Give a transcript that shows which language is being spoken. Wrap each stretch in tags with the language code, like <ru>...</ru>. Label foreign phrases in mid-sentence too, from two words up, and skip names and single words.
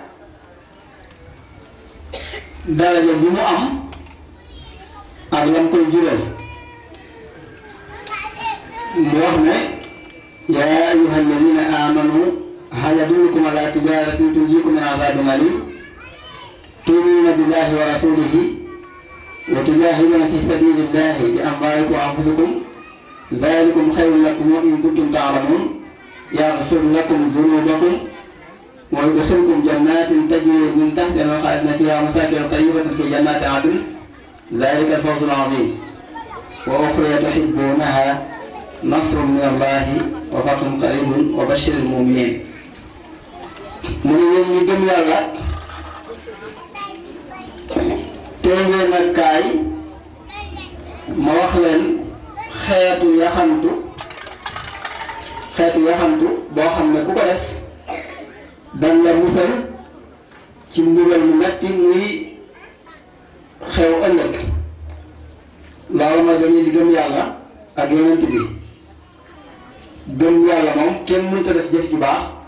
<wo>daraja ji mu am ak lam koy jural mu wax ne</wo> <ar>يا أيها الذين آمنوا هل أدلكم على تجارة تنجيكم من عذاب أليم تؤمنون بالله ورسوله وتجاهدون في سبيل الله ب أموالكم وأنفسكم ذلكم خير لكم إن كنتم تعلمون يغفر لكم ذنوبكم ويدخلكم جنات تجري من تحتها الأنهار فيها مساكن طيبة في جنات عدن ذلك الفوز العظيم وأخرى تحبونها نصر من الله وفتح قريب وبشر المؤمنين</ar> <wo>mu ne yéen ñi gëm yàlla tey ngeen nag kaay ma wax leen xeetu yaxantu boo xam ne ku ko def dañ la musal ci mbugal mu metti muy xew ëllëg loolu mooy dañuy di gëm yàlla ak yonent bi gëm yàlla moom kenn mënut a def jëf ju baax</wo>